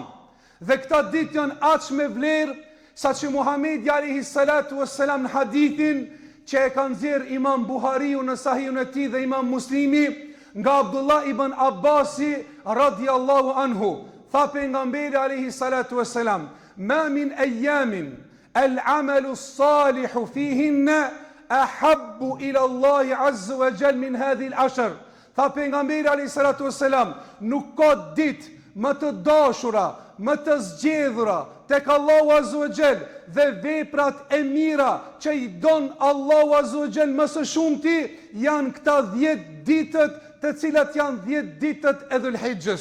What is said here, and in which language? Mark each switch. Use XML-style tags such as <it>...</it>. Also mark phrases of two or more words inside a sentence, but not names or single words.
<sq>Dhe këta ditë janë aq me vlerë sa që Muhamedi</sq> <ar>عليه الصلاة والسلام</ar> <sq>në hadithin që e kanë nxjerrë Imam Buhariu në Sahihun e tij dhe Imam Muslimi nga Abdullah ibn Abbasi</sq> <ar>رضي الله عنه,</ar> <sq>tha pejgamberi</sq> <ar>عليه الصلاة والسلام: ما من أيام العمل الصالح فيهن أحب إلى الله عز وجل من هذه العشر.</ar> <sq>Tha pejgamberi</sq> <ar>عليه الصلاة والسلام:</ar> <sq>nuk ka ditë më të dashura, më të zgjedhura tek Allahu</sq> <ar>عز وجل</ar> <sq>dhe veprat e mira që i don Allahu</sq> <ar>عز وجل</ar> <sq>më së shumti janë këta 10 ditët, të cilat janë 10 ditët e Dhul-Hijjës.</sq>